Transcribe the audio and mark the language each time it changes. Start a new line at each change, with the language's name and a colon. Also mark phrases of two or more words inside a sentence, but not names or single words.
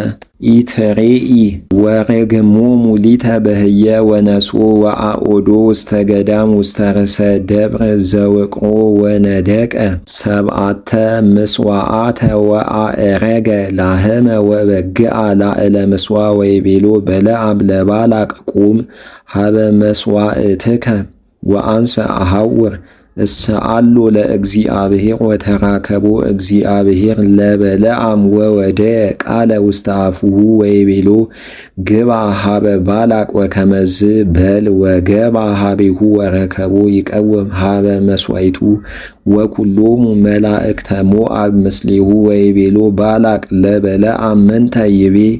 Geez: ኢትሬኢ ወረግሞሙ ሊተ በህየ ወነሶ ወአኦዶ ውስተ ገዳም ውስተ ርእሰ ደብረ ዘውቅሮ ወነደቀ ሰብዓተ ምጽዋዓተ ወአእረገ ላህመ ወበግዓ ላዕለ ምጽዋ ወይቤሎ በለዓም ለባላቅ ቁም ሀበ መሥዋዕትከ ወአንሰ አሐውር እስአሎ ለእግዚአብሔር ወተራከቦ እግዚአብሔር ለበለዓም ወወደየ ቃለ ውስተ አፉሁ ወይቤሎ ግባ ሀበ ባላቅ ወከመዝ በል ወገባ ሀቤሁ ወረከቦ ይቀውም ሀበ መሥዋዕቱ ወኩሎሙ መላእክተ ሞዓብ ምስሌሁ ወይቤሎ ባላቅ ለበለዓም ምንተ ይቤ